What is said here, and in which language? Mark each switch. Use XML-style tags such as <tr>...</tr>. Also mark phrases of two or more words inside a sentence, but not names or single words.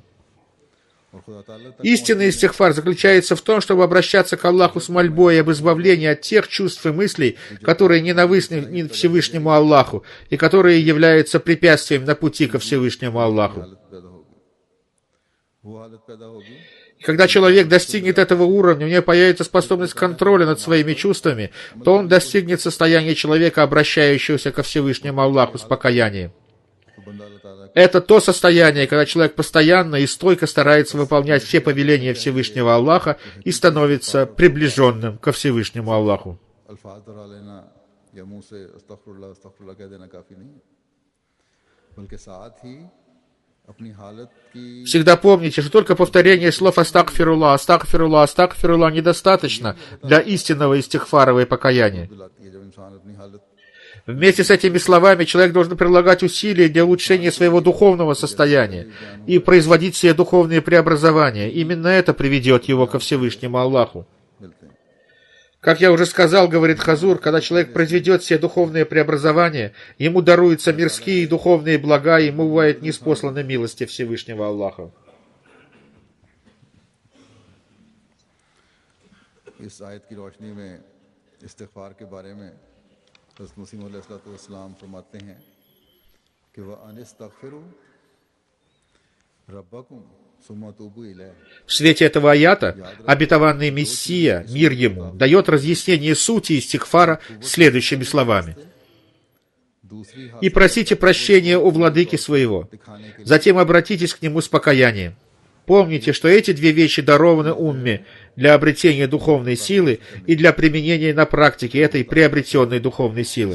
<ru>Истинный истихфар заключается в том, чтобы обращаться к Аллаху с мольбой об избавлении от тех чувств и мыслей, которые ненавистны Всевышнему Аллаху, и которые являются препятствием на пути ко Всевышнему Аллаху.</ru> <ur>وہ حالت پیدا ہوگی</ur> <ru>И когда человек достигнет этого уровня, у него появится способность контроля над своими чувствами, то он достигнет состояния человека, обращающегося ко Всевышнему Аллаху с покаянием.</ru> <ur>تو بندہ اللہ تعالیٰ</ur> <ru>Это то состояние, когда человек постоянно и стойко старается выполнять все повеления Всевышнего Аллаха и становится приближенным ко Всевышнему Аллаху.</ru> <ur>الفاظ دہرا لینا یا منہ سے استغفراللہ کہہ دینا کافی نہیں ہے، بلکہ ساتھ ہی اپنی حالت کی</ur> <ru>Всегда помните, что только повторение слов «Астагфируллах», «Астагфируллах», «Астагфируллах» недостаточно для истинного истихфара и покаяния.</ru> <ur>دلاتی ہے۔ جب انسان اپنی حالت</ur> <ru>Вместе с этими словами человек должен прилагать усилия для улучшения своего духовного состояния и производить все духовные преобразования. Именно это приведет его ко Всевышнему Аллаху.</ru> <ur>ملتے ہیں.</ur> <ru>Как я уже сказал, говорит Хазур, когда человек произведет все духовные преобразования, ему даруются мирские и духовные блага, и ему бывает ниспосланы милости Всевышнего Аллаха.</ru> <ur>اس آیت کی روشنی میں استغفار کے بارے میں حضرت مسیح علیہ السلام فرماتے ہیں کہ</ur> <ar>وأن استغفروا ربكم ثم توبوا إليه.</ar> <ru>В свете этого аята обетованный Мессия, мир ему, дает разъяснение сути истихфара следующими словами.</ru> <ur>दूसरी</ur> <ru>«И просите прощения у владыки своего, затем обратитесь к нему с покаянием. Помните, что эти две вещи дарованы умме для обретения духовной силы и для применения на практике этой приобретенной духовной силы».</ru>